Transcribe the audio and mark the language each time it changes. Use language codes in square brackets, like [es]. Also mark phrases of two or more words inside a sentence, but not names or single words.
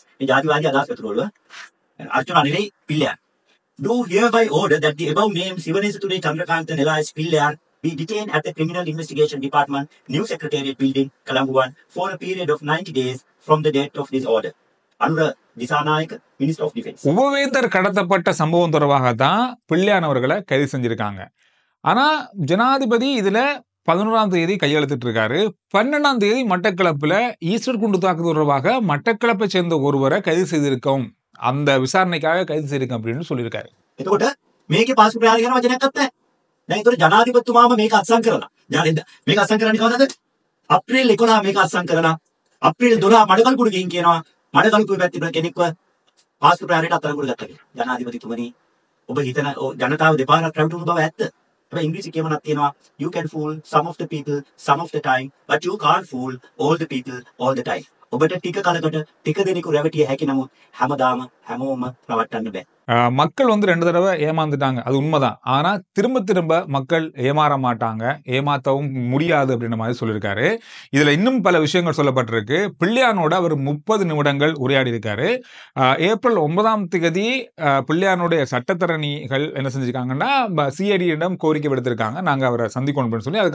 [en] In Jatiwadi Adas Petrol, Archana Nilay Pillayar. Do hereby order that the above named Sivanesathure Chandrakanthan Elias Pillayar be detained at the Criminal Investigation Department, New Secretariat Building, Colombo 1, for a period of 90 days from the date of this order. Anuda Disanayaka, Minister of Defense. [ta] உபவேந்தர் கடத்தப்பட்ட சம்பவம் தொடர்பாக தான் பிள்ளையானவர்களை கைது செஞ்சிருக்காங்க. ஆனா ஜனாதிபதி இதுல 11ஆம் தேதி கையெழுத்திட்டு இருக்காரு. 12ஆம் தேதி மட்டக்களப்புல ஈஸ்டர் குண்டு தாக்குதல் தொடர்பாக மட்டக்களப்பை சேர்ந்த ஒருவரை கைது செய்திருக்கோம். அந்த விசாரணைக்காக கைது செய்திருக்கோம் அப்படின்னு சொல்லியிருக்காரு. [si] එතකොට මේකේ පාස්කු ප්‍රහාරය ගැන වචනයක් අත්තේ. දැන් ඒතර ජනාධිපතිතුමාම මේක අත්සන් කරලා. මේක අත්සන් කරන්නේ කවදද? අප්‍රේල් 11 මේක අත්සන් කරලා. අප්‍රේල් 12 මඩකල්පුඩ ගිහින් කියනවා මඩකල්පුවේ පැත්තේ කෙනෙක්ව පාස්කු ප්‍රහාරයට අත්අඩංගුවට ගත්තා කියලා. ජනාධිපතිතුමනි ඔබ හිතන ජනතාව දෙපාරක් රැවටුණු බව ඇත්ත. හැබැයි ඉංග්‍රීසි කියමනක් තියෙනවා [en] you can fool some of the people some of the time but you can't fool all the people all the time. [si] ඔබට ටික කලකට ටික දෙනෙකු රැවටිය හැකි නමුත් හැමදාම හැමෝම රවට්ටන්න බෑ. [ta] மக்கள் வந்து 2 தடவை ஏமாந்துட்டாங்க, அது உண்மைதான். ஆனா திரும்ப திரும்ப மக்கள் ஏமாற மாட்டாங்க, ஏமாத்தவும் முடியாது அப்படின்ற மாதிரி சொல்லியிருக்காரு. இதுல இன்னும் பல விஷயங்கள் சொல்லப்பட்டிருக்கு. பிள்ளையானோட அவர் 30 நிமிடங்கள் உரையாடி இருக்காரு. ஏப்ரல் 9ஆம் தேதி பிள்ளையானுடைய சட்டத்தரணிகள் என்ன செஞ்சிருக்காங்கன்னா சிஐடியிடம் கோரிக்கை விடுத்திருக்காங்க, நாங்க அவரை சந்திக்கணும் அப்படின்னு சொல்லி.